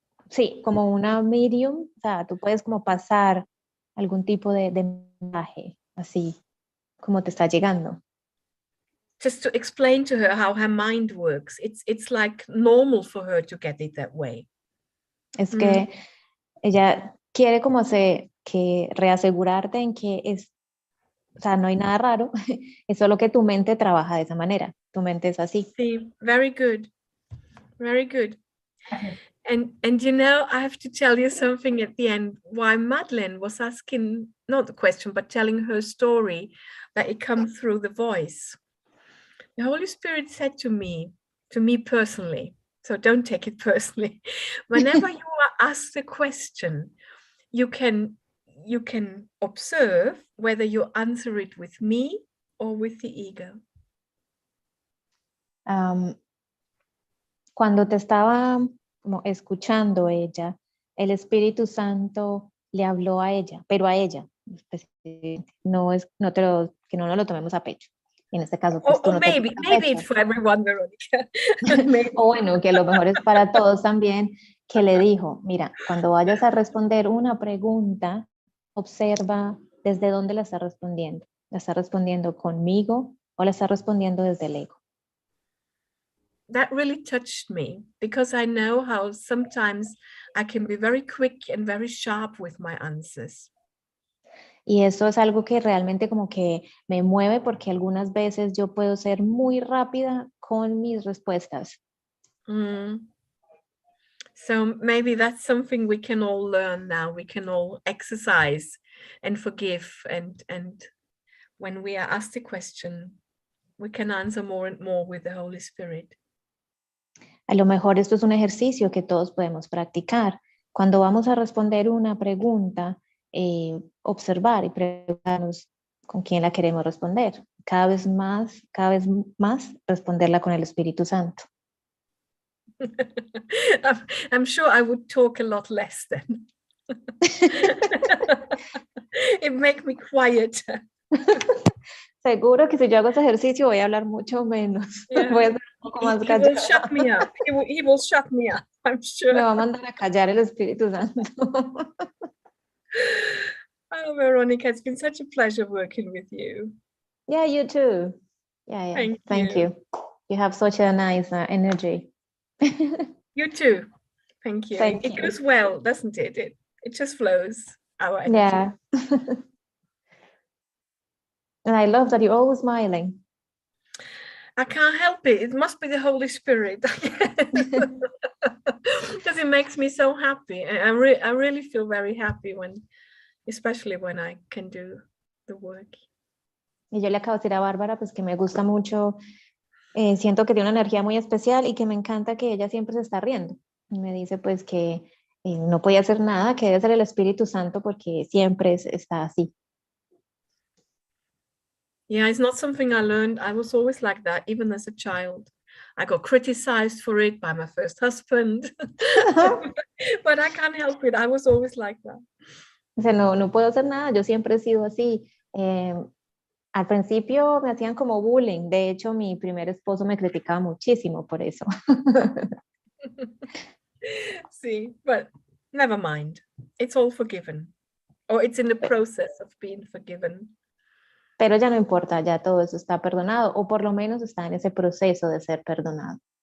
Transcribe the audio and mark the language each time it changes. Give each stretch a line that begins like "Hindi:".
Spanish: Sí, como una medium, o sea, tú puedes como pasar algún tipo de mensaje, así como te está llegando.
English: Just to explain to her how her mind works. It's like normal for her to get it that way.
Spanish: Es que ella quiere como que reasegurarte en que o sea, no hay nada raro, es solo que tu mente trabaja de esa manera, tu mente es así.
English: See, very good. Very good. And you know, I have to tell you something at the end, why Madeleine was asking, not the question, but telling her story, that it comes through the voice. The Holy Spirit said to me personally, so don't take it personally, whenever you are asked a question, you can observe whether you answer it with me or with the ego.
Spanish: Cuando te estaba como escuchando ella, el Espíritu Santo le habló a ella, pero a ella, que no nos lo tomemos a pecho. En este caso, pues tú no te
English: maybe it's for everyone, Verónica.
Spanish: O bueno, que a lo mejor es para todos también, que le dijo, mira, cuando vayas a responder una pregunta, observa desde dónde la está respondiendo. ¿La está respondiendo conmigo o la está respondiendo desde el ego?
English: That really touched me, because I know how sometimes I can be very quick and very sharp with my answers.
Spanish: Y eso es algo que realmente como que me mueve, porque algunas veces yo puedo ser muy rápida con mis respuestas.
English: So maybe that's something we can all learn now. We can all exercise and forgive, and when we are asked a question, we can answer more and more with the Holy Spirit.
Spanish: A lo mejor esto es un ejercicio que todos podemos practicar. Cuando vamos a responder una pregunta, observar y preguntarnos con quién la queremos responder. Cada vez más responderla con el Espíritu Santo.
English: I'm sure I would talk a lot less then. It makes me quiet.
Spanish: Seguro que si yo hago ese ejercicio voy a hablar mucho menos.
English: Yeah.
Spanish: Voy a ser un poco más callada.
English: He will shut me up. He will shut me up, I'm sure.
Spanish: Me va a mandar a callar el Espíritu Santo.
English: Oh, Veronica, it's been such a pleasure working with you. Yeah, you too. Yeah. Thank you. You have such a nice energy. You too. Thank you. Thank it you. goes well, doesn't it? It just flows, our energy. Yeah. And I love that you're always smiling. I can't help it. It must be the Holy Spirit. Because it makes me so happy. I really feel very happy especially when I can do the work.
Spanish: Y yo le acabo de decir a Bárbara pues que me gusta mucho, siento que tiene una energía muy especial y que me encanta que ella siempre se está riendo. Y me dice pues que no podía hacer nada, que debe ser el Espíritu Santo porque siempre está así.
English: Yeah, it's not something I learned. I was always like that, even as a child. I got criticized for it by my first husband, but I can't help it. I was always like that.
Spanish: O sea, no puedo hacer nada, yo siempre he sido así. Al principio me hacían como bullying, de hecho mi primer esposo me criticaba muchísimo por eso.
English: See, but never mind. It's all forgiven. Or it's in the process of being forgiven.
Spanish: Pero ya no importa, ya todo eso está perdonado, o por lo menos está en ese proceso de ser perdonado.